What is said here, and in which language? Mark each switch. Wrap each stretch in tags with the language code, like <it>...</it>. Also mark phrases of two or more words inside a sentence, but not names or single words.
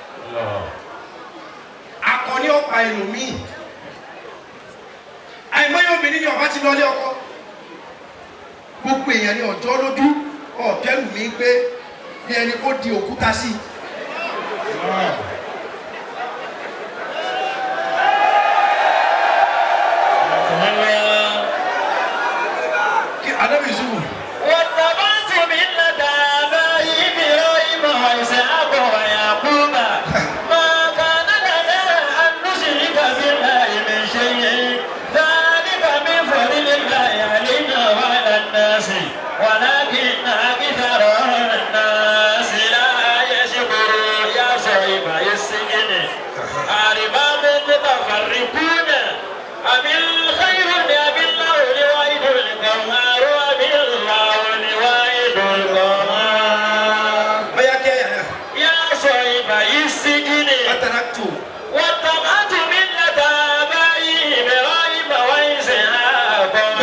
<yo>akọni ọ̀pá ẹlòmíì àìmọye obìnrin ni ọba ti lọlé ọkọ gbogbo èèyàn ni ọjọ́ lójú ọ̀tẹ́lù mi gbé bí ẹni kó di òkúta sí kí Ànábì Yúsúfù.</yo> <ar>واتبعت ملة آبائي إبراهيم وإسحاق ويعقوب ما كان لنا أن نشرك بالله من شيء ذلك من فضل الله علينا وعلى الناس ولكن أكثر الناس لا يشكرون يا صاحب السجن أرباب متفرقون أم الخير أم الله الواحد القهار أم الله الواحد القهار يا صاحب السجن واتبعت ملة آبائي إبراهيم وإسحاق</ar>